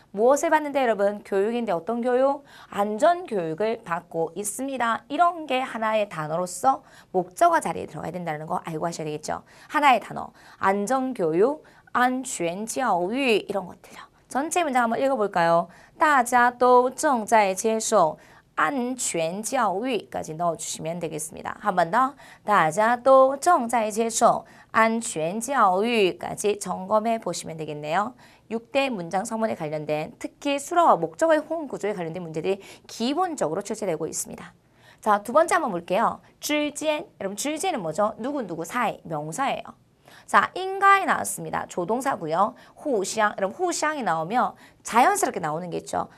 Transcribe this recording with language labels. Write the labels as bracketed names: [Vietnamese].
[Korean] 무엇을 받는데 여러분? 교육인데 어떤 교육? 안전교육을 받고 있습니다. 이런 게 하나의 단어로서 목적어 자리에 들어가야 된다는 거 알고 하셔야 되겠죠. 하나의 단어. 안전교육, 안전教育 이런 것들요. 전체 문장 한번 읽어볼까요? [Chinese] 大家都正在接受 安全教育 [Korean] 까지 넣어주시면 되겠습니다.한 번 더. [Chinese] 大家都正在接受 安全教育 [Korean] 까지 점검해 보시면 되겠네요. 6대 문장 성문에 관련된 특히 수로와 목적어의 호응 구조에 관련된 문제들이 기본적으로 출제되고 있습니다. 자, 두 번째 한번 볼게요. 之间 여러분 之间은 뭐죠? 누구누구 사이 명사예요. 자, 인가에 나왔습니다. 조동사고요. 후샹, 여러분 후샹이 나오면 자연스럽게 나오는 게 있죠.